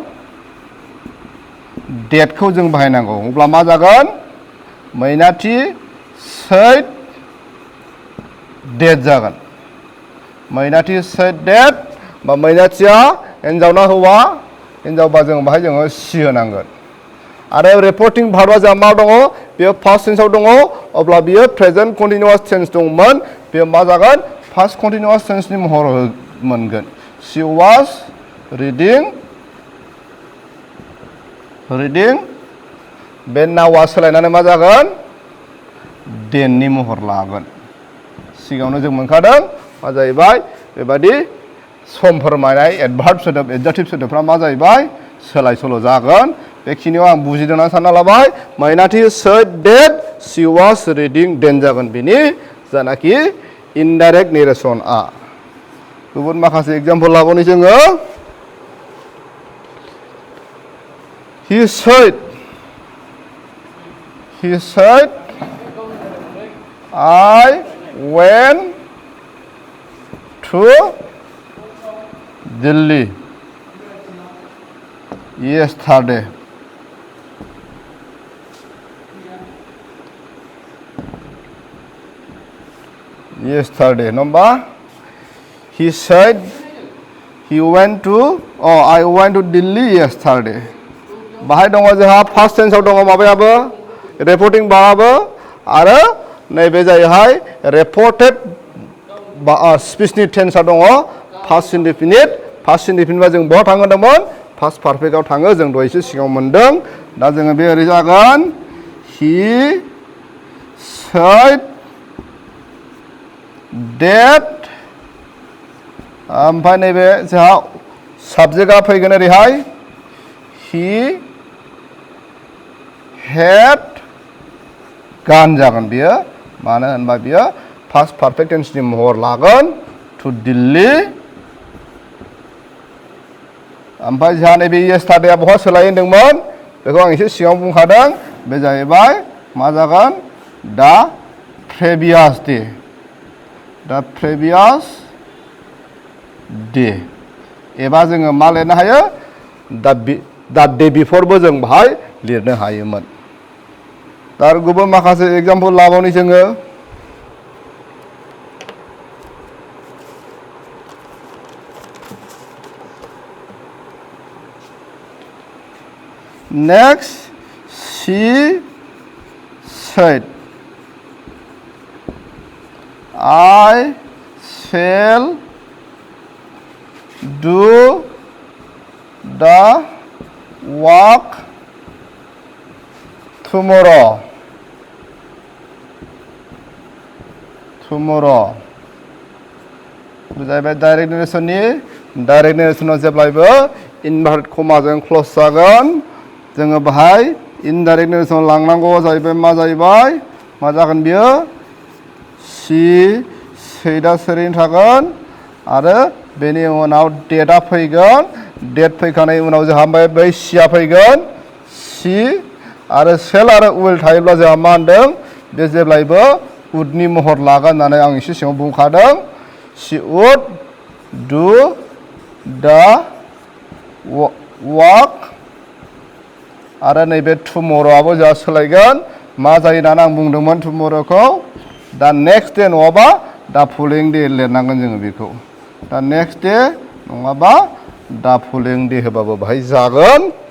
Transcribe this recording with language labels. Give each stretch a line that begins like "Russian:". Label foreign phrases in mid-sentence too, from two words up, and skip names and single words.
Bodo: डेटखौ जों बाहायनांगौ अब्ला मा जागोन मैनाथि
English: said that
Bodo: जागोन मैनाथि
English: said that
Bodo: बा मैनाथिया हिन्जाव ना हौवा हिन्जावबा जों बाहाय जोङो सि होनांगोन आरो
English: reporting verb
Bodo: जोंहा मा दङ बेयो
English: past tense
Bodo: दङ अब्ला बियो
English: present continuous tense
Bodo: दंमोन बेयो मा जागोन
English: past continuous tense
Bodo: महर मोनगोन
English: she was
Bodo: रिडिं बे नावा सोलायनानै मा जागोन देननि महर लागोन सिगाङावनो जों मोनखादों मा जाहैबाय बेबादि सम फोरमायनाय एडभार्ब सोदोब एडजेक्टिभ सोदोबफ्रा मा जाहैबाय सोलाय सोल' जागोन बेखिनियाव आं बुजिदों होननानै सानना लाबाय मैनाथि
English: said that she was reading
Bodo: देन जागोन बेनि जानाखि
English: indirect narration
Bodo: गुबुन माखासे एग्जाम्पल लाबावनि जोङो
English: he said I went to Delhi yesterday number he said I went to Delhi yesterday
Bodo: बाहाय दङ जोंहा
English: first tense
Bodo: दङ माबायाबो
English: reporting verb
Bodo: आरो नैबे जाहैबाय
English: reported speech tense
Bodo: दङ
English: past indefinite
Bodo: जों बहा थाङो होनदोंमोन
English: past perfect
Bodo: थाङो जों दहायसो सिगाङाव मोनदों दा जोङो बे ओरै जागोन he
English: said that
Bodo: ओमफ्राय नैबे जोंहा साबजेक्टआ फैगोन ओरैहाय
English: he had gone
Bodo: जागोन बियो मानो होनबा बियो
English: past perfect tense
Bodo: महर लागोन
English: to Delhi
Bodo: ओमफ्राय जोंहा नैबे येस्टारडेआ बहा सोलाय होनदोंमोन बेखौ आं एसे सिगाङाव बुंखादों बे जाहैबाय मा जागोन
English: the previous
Bodo: डे एबा जोङो मा लिरनो हायो
English: the day before
Bodo: जों बाहाय लिरनो हायोमोन दा गुबुन माखासे एग्जाम्पल लाबावनि जोङो
English: नेक्स्ट she said I shall do the work tomorrow जाहैबाय direct narration
Bodo: जेब्लायबो
English: inverted comma
Bodo: क्लोज जागोन जोङो बाहाय
English: indirect narration
Bodo: लांनांगौ जाहैबाय मा जागोन बियो सी सैदा सोरैनो थागोन आरो बेनि उनाव डेटआ फैगोन डेट फैखांनायनि उनाव जोंहा बै सिया फैगोन सी आरो सेल आरो उइल थायोब्ला जोंहा मा होनदों बे जेब्लायबो उडनि महर लागोन होननानै आं एसे सिगाङाव बुंखादों
English: she would do the walk
Bodo: आरो नैबे tomorrowआबो जोंहा सोलायगोन मा जायो होननानै आं बुंदोंमोन tomorrowखौ
English: the next day
Bodo: नङाबा
English: the following day
Bodo: लिरनांगोन जोङो बेखौ
English: the next day
Bodo: नङाबा
English: the following day
Bodo: होबाबो बाहाय जागोन